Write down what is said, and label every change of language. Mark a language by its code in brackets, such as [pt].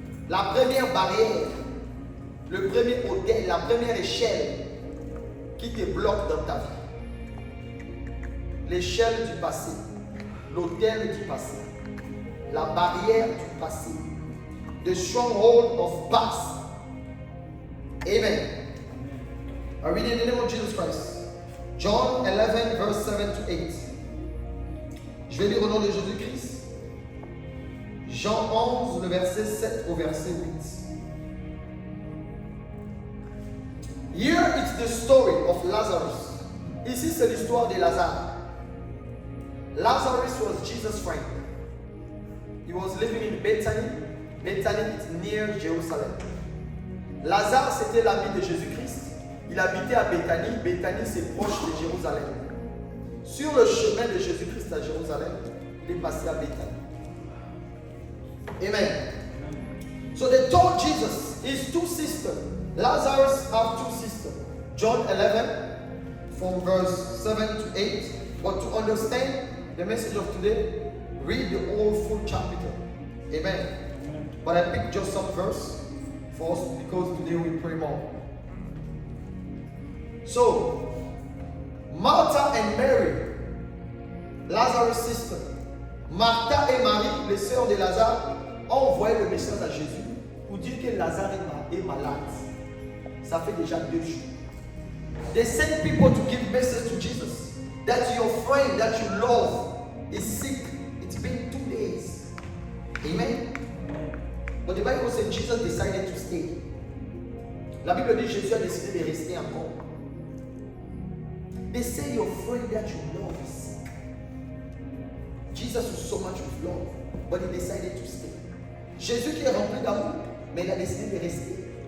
[fr] La première barrière, le premier hôtel, la première échelle qui te bloque dans ta vie. L'échelle du passé, l'autel du passé, la barrière du passé, [en] the stronghold of past. Amen. I read in the name of Jesus Christ. John 11, verse 7 to 8. [fr] Je vais lire au nom de Jésus-Christ. Jean 11, le verset 7 au verset 8. [en] Here it's the story of Lazarus. [fr] Ici c'est l'histoire de Lazare. [en] Lazarus was Jesus' friend. He was living in Bethany. Bethany is near Jerusalem. [fr] Lazare c'était l'ami de Jésus-Christ. Il habitait à Bethany. Bethany c'est proche de Jérusalem. Sur le chemin de Jésus-Christ à Jérusalem, il est passé à Bethany. Amen. [en] So they told Jesus his two sisters. Lazarus have two sisters. John 11 from verse 7 to 8. But to understand the message of today, read the whole full chapter. Amen. But I picked just some verse for us because today we pray more. So, Martha and Mary, Lazarus' sister, [fr] Martha et Marie, les sœurs de Lazare, ont envoyé le message à Jésus pour dire que Lazare est malade. Ça fait déjà 2 jours. [en] They sent people to give message to Jesus that your friend that you love is sick. It's been 2 days. Amen. But the Bible says Jesus decided to stay. [fr] La Bible dit Jésus a décidé de rester encore. [en] They say your friend that you love is sick. Jesus was so much with love, but he decided to stay. [fr] Jésus qui est rempli d'amour, mais il a décidé de rester.